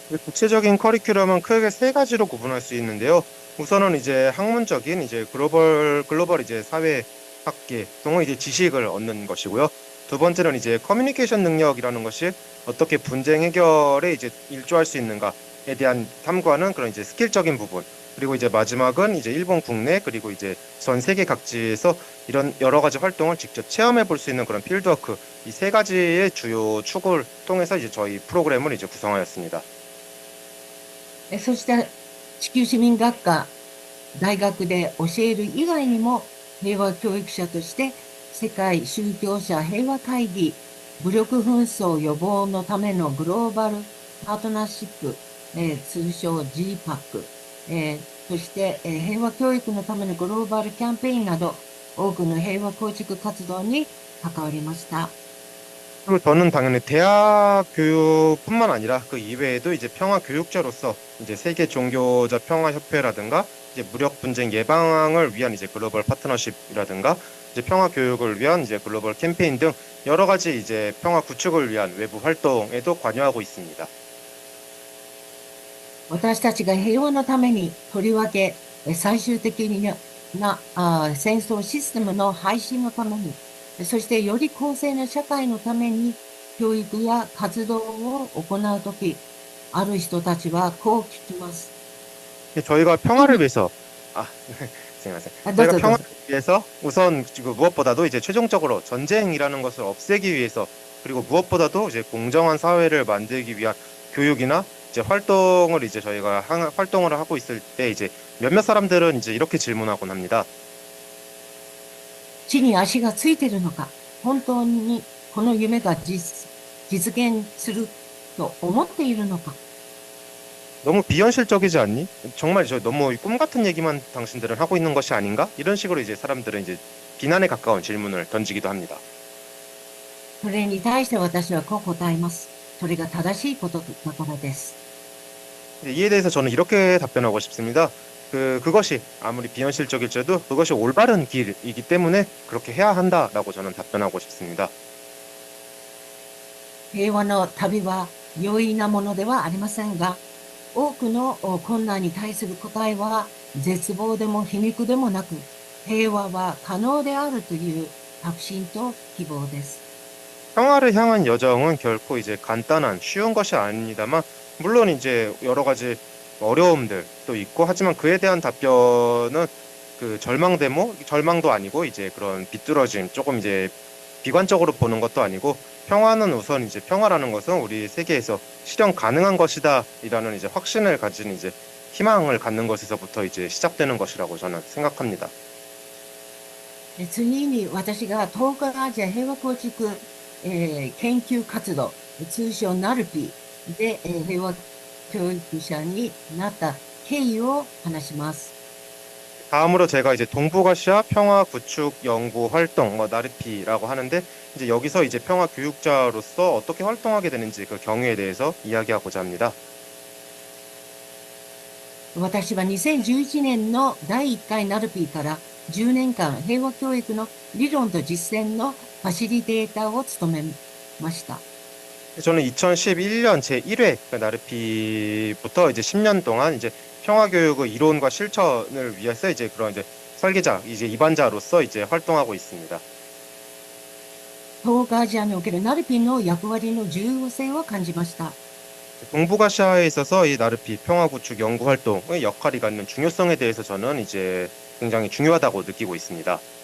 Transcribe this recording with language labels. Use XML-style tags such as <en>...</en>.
<ko>구체적인 커리큘럼은 크게 세 가지로 구분할 수 있는데요. 우선은 이제 학문적인 이제 글로벌 이제 사회 학계 동의 이제 지식을 얻는 것이고요. 두 번째는 이제 커뮤니케이션 능력이라는 것이 어떻게 분쟁 해결에 이제 일조할 수 있는가에 대한 탐구하는 그런 이제 스킬적인 부분. 그리고 이제 마지막은 이제 일본 국내 그리고 이제 전 세계 각지에서 이런 여러 가지 활동을 직접 체험해 볼 수 있는 그런 필드워크, 이 세 가지의 주요 축을 통해서 이제 저희 프로그램을 이제 구성하였습니다.</ko> <ja>そして地球市民学科大学で教える以外にも平和教育者として世界宗教者平和会議、武力紛争予防のためのグローバルパートナーシップ、通称 GPAC、そして、平和教育のためのグローバルキャンペーンなど多くの平和構築活動に関わりました。</ja> <ko>그리고 저는 당연히 대학 교육뿐만 아니라 그 이외에도 이제 평화 교육자로서 이제 세계 종교자 평화 협회라든가 이제 무력 분쟁 예방을 위한 이제 글로벌 파트너십이라든가 이제 평화 교육을 위한 이제 글로벌 캠페인 등 여러 가지 이제 평화 구축을 위한 외부 활동에도 관여하고 있습니다.</ko> <ja>私たちが平和のためにとりわけ最終的な戦争システムの廃止のために、そしてより公正な社会のために教育や活動を行うとき、ある人たちはこう聞きます。</ja> <ko>저희가 평화를 위해서 저희가 네. 평화를 위해서 우선 무엇보다도 이제 최종적으로 전쟁이라는 것을 없애기 위해서 그리고 무엇보다도 이제 공정한 사회를 만들기 위한 교육이나 이제 활동을 이제 저희가 활동을 하고 있을 때 이제 몇몇 사람들은 이제 이렇게 질문하곤 합니다.</ko> <ja>地に足がついているのか、本当にこの夢が実現すると思っているのか。</ja> <ko>너무 비현실적이지 않니? 정말 저 너무 꿈 같은 얘기만 당신들은 하고 있는 것이 아닌가? 이런 식으로 이제 사람들은 이제 비난에 가까운 질문을 던지기도 합니다.</ko> <ja>それに対して私はこう答えます。それが正しいことだからです。</ja> <ko>이에 대해서 저는 이렇게 답변하고 싶습니다. 그것이 아무리 비현실적일지라도 그것이 올바른 길이기 때문에 그렇게 해야 한다라고 저는 답변하고 싶습니다.</ko> <ja>平和の旅は容易なものではありませんが、多くの困難に対する答えは絶望でも皮肉でもなく、平和は可能であるという確信と希望です。</ja> <ko>평화를 향한 여정은 결코 이제 간단한 쉬운 것이 아닙니다만 물론 이제 여러 가지 어려움들도 있고 하지만 그에 대한 답변은 그 절망도 아니고 이제 그런 비뚤어짐 조금 이제 비관적으로 보는 것도 아니고 평화는 우선 이제 평화라는 것은 우리 세계에서 실현 가능한 것이다이라는 이제 확신을 가진 이제 희망을 갖는 것에서부터 이제 시작되는 것이라고 저는 생각합니다.</ko> <ja>次に私が東海アジア平和構築、研究活動、通称ナルピで、平和教育者になった経緯を話します。</ja> <ko>다음으로 제가 이제 동북아시아 평화 구축 연구 활동 나르피라고 하는데 이제 여기서 이제 평화 교육자로서 어떻게 활동하게 되는지 그 경위에 대해서 이야기하고자 합니다.</ko> <ja>私は2011年の第1回ナルピーから10年間平和教育の理論と実践のファシリテーターを務めました。</ja> <ko>저는 2011년 제1회 나르피부터 이제 10년 동안 이제 평화교육의 이론과 실천을 위해서 이제 그런 이제 설계자, 이제 입안자로서 이제 활동하고 있습니다.</ko> <ja>東アジアにおけるナルピーの役割の重要性を感じました。</ja> <ko>동북아시아에 있어서 이 나르피 평화구축 연구 활동의 역할이 갖는 중요성에 대해서 저는 이제 굉장히 중요하다고 느끼고 있습니다.</ko>